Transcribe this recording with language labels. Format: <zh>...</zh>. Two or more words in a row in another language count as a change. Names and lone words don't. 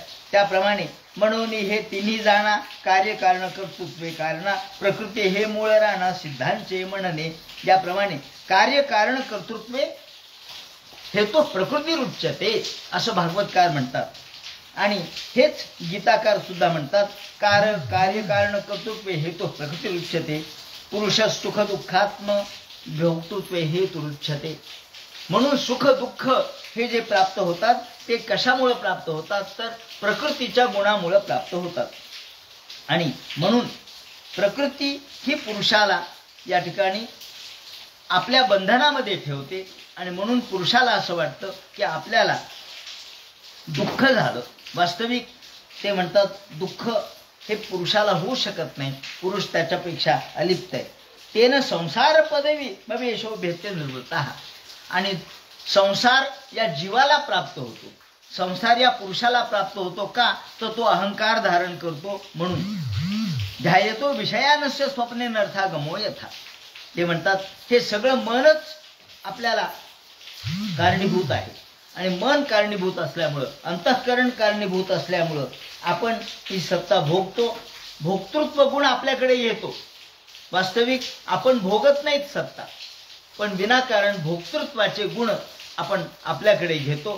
<mr>त्याप्रमाणे म्हणून हे तिन्ही जाणा कार्य कारण कर्तृत्वे कारणा प्रकृती हे मूळ राणा सिद्धांचे म्हणणे. याप्रमाणे</mr> <sa>कार्य कारण कर्तृत्वे हे तो प्रकृती रुच्यते</sa> <mr>असं भागवतकार म्हणतात. आणि हेच गीताकार सुद्धा म्हणतात,</mr> <sa>कार्यकारण कर्तृत्वे हेतु प्रकृतिरुच्यते, पुरुष सुख दुःखात्म भोक्तृत्वे हेतुरुच्यते.</sa> <mr>म्हणून सुख दुःख हे जे प्राप्त होतात ते कशामुळे प्राप्त होतात, तर प्रकृतीच्या गुणामुळे प्राप्त होतात. आणि म्हणून प्रकृती ही पुरुषाला या ठिकाणी आपल्या बंधनामध्ये ठेवते. आणि म्हणून पुरुषाला असं वाटतं की आपल्याला दुःख झालं. वास्तविक ते म्हणतात दुःख हे पुरुषाला होऊ शकत नाही, पुरुष त्याच्यापेक्षा अलिप्त आहे.</mr> <sa>तेन संसार पदवी भवेशो भेटते निर्वृत्ता.</sa> <mr>आणि संसार या जीवाला प्राप्त होतो, संसार या पुरुषाला प्राप्त होतो का, तर तो अहंकार धारण करतो.</mr> <sa>म्हणून ध्यायतो विषयानस्य स्वप्ने नर्था गमो यथा.</sa> <mr>ते म्हणतात हे सगळं मनच आपल्याला कारणीभूत आहे. आणि मन कारणीभूत असल्यामुळं, अंतःकरण कारणीभूत असल्यामुळं आपण ही सत्ता भोगतो. भोक्तृत्व गुण आपल्याकडे येतो. वास्तविक आपण भोगत नाहीत सत्ता, पण विनाकारण भोक्तृत्वाचे गुण आपण आपल्याकडे घेतो.</mr>